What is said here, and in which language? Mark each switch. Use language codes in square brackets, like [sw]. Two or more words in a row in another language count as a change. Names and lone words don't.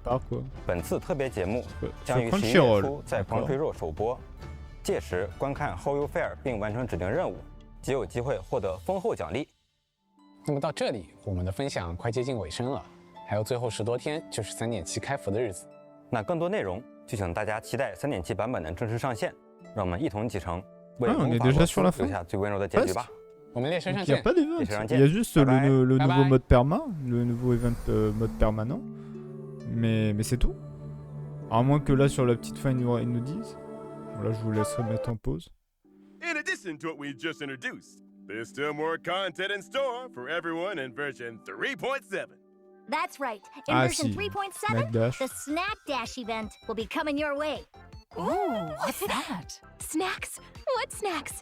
[zh] 本次特别节目将于11月初在狂吹肉首播，届时观看后游费尔并完成指定任务，即有机会获得丰厚奖励。那么到这里，我们的分享快接近尾声了，还有最后10多天就是3.7开服的日子。那更多内容就请大家期待3.7版本的正式上线，让我们一同启程。为蒙法罗斯留下最温柔的结局吧。我们列车上 [fr] Il n'y [zh] 见。 [fr] a pas d'event. Il y a juste le nouveau mode perma, le nouveau event mode permanent. Mais c'est tout. À moins que là sur la petite fin ils nous disent. Bon, là je vous laisserai mettre en pause. [en] In addition to what we just introduced, there's still more content in store for everyone in version 3.7. That's right. In version 3.7, Dash. the Snack Dash event will be coming your way. Ooh, what's that? Snacks? What snacks?